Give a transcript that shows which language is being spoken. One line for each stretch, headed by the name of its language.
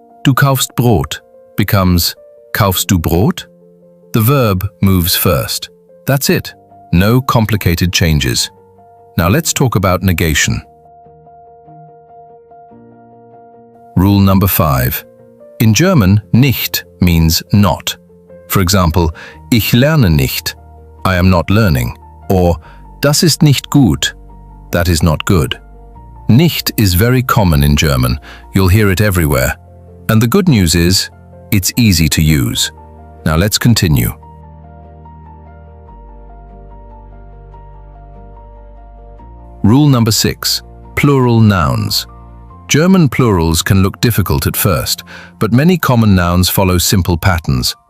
German: Du kaufst Brot
English: becomes
German: kaufst du Brot?
English: The verb moves first. That's it. No complicated changes. Now let's talk about negation. Rule number 5. In German, nicht means not. For example,
German: ich lerne nicht,
English: I am not learning, or
German: das ist nicht gut,
English: that is not good. Nicht is very common in German. You'll hear it everywhere. And the good news is, it's easy to use. Now let's continue. Rule number 6. Plural nouns. German plurals can look difficult at first, but many common nouns follow simple patterns.